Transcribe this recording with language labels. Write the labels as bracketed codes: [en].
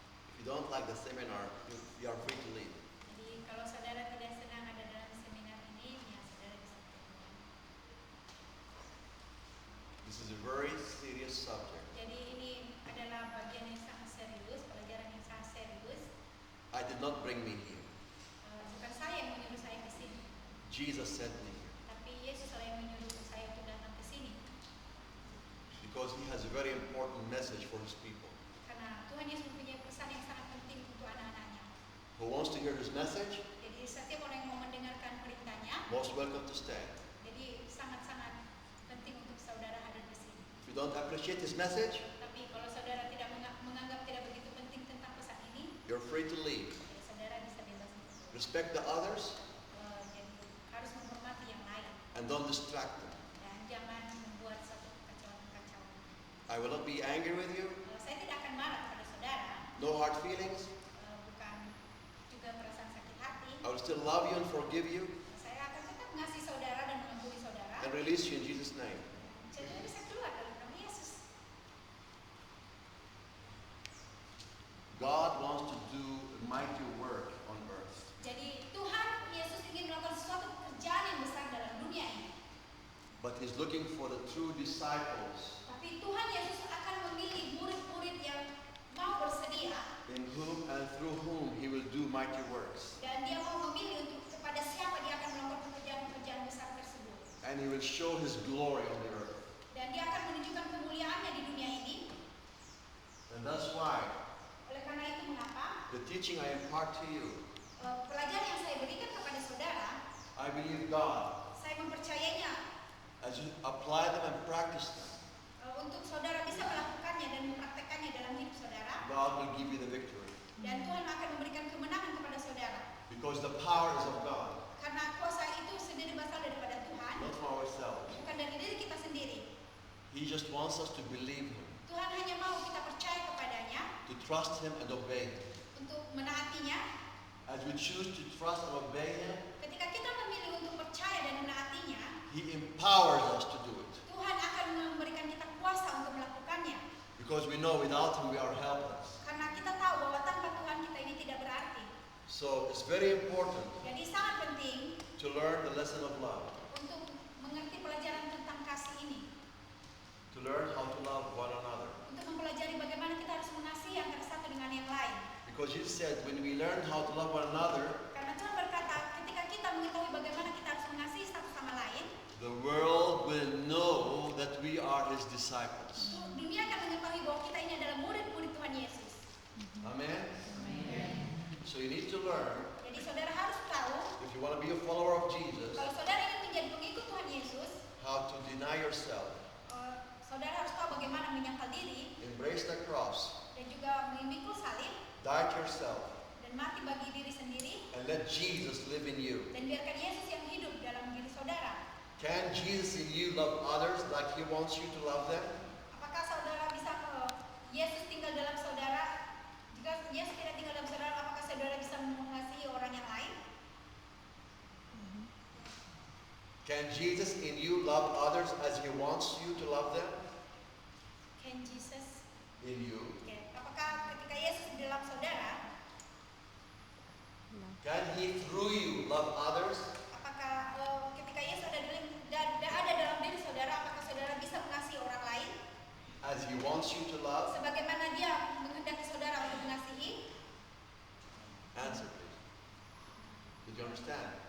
[en] If you don't like the seminar, you are free to leave. [id] Jadi kalau saudara tidak senang ada dalam seminar ini, ya saudara bisa keluar. [en] This is a very serious subject. [id] Jadi ini adalah bagian yang sangat serius, pelajaran yang sangat serius. [en] I did not bring me here. [id] Bukan saya yang menyuruh saya ke sini, [en] Jesus sent me here [id] tapi Yesus lah yang menyuruh saya untuk datang ke sini. [en] because he has a very important message for his people. [id] Karena Tuhan Yesus mempunyai pesan yang sangat penting untuk anak-anaknya. [en] Who wants to hear his message? [id] Jadi setiap orang yang mau mendengarkan perintahnya, [en] Most welcome to stay. [id] jadi sangat-sangat penting untuk saudara hadir di sini. [en] If you don't appreciate his message, [id] Tapi kalau saudara tidak menganggap tidak begitu penting tentang pesan ini, [en] you're free to leave. [id] ya saudara bisa bebas untuk keluar. [en] Respect the others [id] Jadi harus menghormati yang lain [en] and don't distract them. [id] dan jangan membuat satu kekacauan-kekacauan. [en] I will not be angry with you. [id] Saya tidak akan marah pada saudara, [en] No hard feelings. [id] bukan juga perasaan sakit hati. [en] I will still love you and forgive you. [id] Saya mengasihi saudara dan mengampuni saudara, [en] and release you in Jesus' name. [id] saudara bisa keluar dalam nama Yesus. [en] God wants to do mighty work on earth. [id] Jadi Tuhan Yesus ingin melakukan suatu pekerjaan yang besar dalam dunia ini. [en] But He's looking for the true disciples [id] Tapi Tuhan Yesus akan memilih murid-murid yang mau bersedia, [en] in whom and through whom He will do mighty works. [id] dan Dia mau memilih untuk kepada siapa Dia akan melakukan pekerjaan-pekerjaan besar tersebut. [en] And He will show His glory on the earth. [id] Dan Dia akan menunjukkan kemuliaannya di dunia ini. [en] And that's why [id] Oleh karena itu mengapa [en] the teaching I impart to you, [id] pelajaran yang saya berikan kepada saudara, [en] I believe God, [id] saya mempercayainya [en] as you apply them and practice them, [id] untuk saudara bisa melakukannya dan mempraktekannya dalam hidup saudara, [en] God will give you the victory. [id] dan Tuhan akan memberikan kemenangan kepada saudara. [en] Because the power is of God, [id] Karena kuasa itu sendiri berasal daripada Tuhan, [en] not from ourselves. [id] bukan dari diri kita sendiri. [en] He just wants us to believe Him, [id] Tuhan hanya mau kita percaya kepadanya, [en] to trust Him and obey Him. [id] untuk menaatinya. [en] As we choose to trust and obey Him, [id] Ketika kita memilih untuk percaya dan menaatinya, [en] He empowers us to do it. [id] Tuhan akan memberikan kita kuasa untuk melakukannya. [en] Because we know without Him we are helpless. [id] Karena kita tahu bahwa tanpa Tuhan kita ini tidak berarti. [en] So it's very important [id] Jadi sangat penting [en] to learn the lesson of love, [id] untuk mengerti pelajaran tentang kasih ini. [en] to learn how to love one another. [id] Untuk mempelajari bagaimana kita harus mengasihi antara satu dengan yang lain. [en] Because Jesus said when we learn how to love one another, [id] Karena Tuhan berkata, ketika kita mengetahui bagaimana kita harus mengasihi satu sama lain, [en] the world will know that we are His disciples. [id] dunia akan mengetahui bahwa kita ini adalah murid-murid Tuhan Yesus. [en] Amen? So you need to learn, [id] Jadi saudara harus tahu, [en] if you want to be a follower of Jesus, [id] kalau saudara ingin menjadi pengikut Tuhan Yesus, [en] how to deny yourself, [id] saudara harus tahu bagaimana menyangkal diri [en] embrace the cross, [id] dan juga memikul salib [en] die to yourself, [id] dan mati bagi diri sendiri, [en] and let Jesus live in you. [id] dan biarkan Yesus yang hidup dalam diri saudara. [en] Can Jesus in you love others like He wants you to love them? [id] Apakah saudara bisa Yesus tinggal dalam saudara? Jika Yesus tidak tinggal dalam saudara, apakah saudara bisa mengasihi orang yang lain? [en] Can Jesus in you love others as He wants you to love them? Can Jesus? In you. [id] Oke. Apakah ketika Yesus di dalam saudara, [en] Can He through you love others? [id] apakah ketika Yesus ada dalam diri saudara, apakah saudara bisa mengasihi orang lain [en] As He wants you to love? [id] sebagaimana Dia menghendaki saudara untuk mengasihi? [en] Answer please. Did you understand?